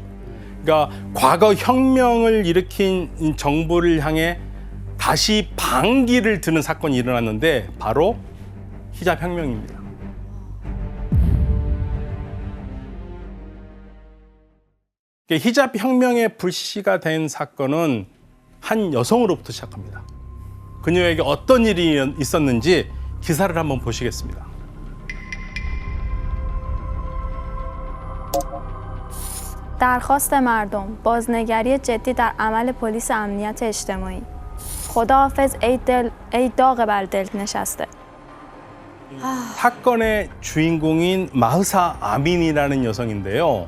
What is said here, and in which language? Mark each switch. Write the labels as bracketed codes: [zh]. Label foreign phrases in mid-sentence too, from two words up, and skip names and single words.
[ko] 그러니까 과거 혁명을 일으킨 정부를 향해 다시 반기를 드는 사건이 일어났는데 바로 히잡 혁명입니다. 히잡 혁명의 불씨가 된 사건은 한 여성으로부터 시작합니다. 그녀에게 어떤 일이 있었는지 기사를 한번 보시겠습니다. [fa] درخواست مردم بازنگری جدی در عمل پلیس امنیت اجتماعی خداحافظ ای داغ بر دل نشسته. [ko] 사건의 주인공인 마흐사 아민이라는 여성인데요.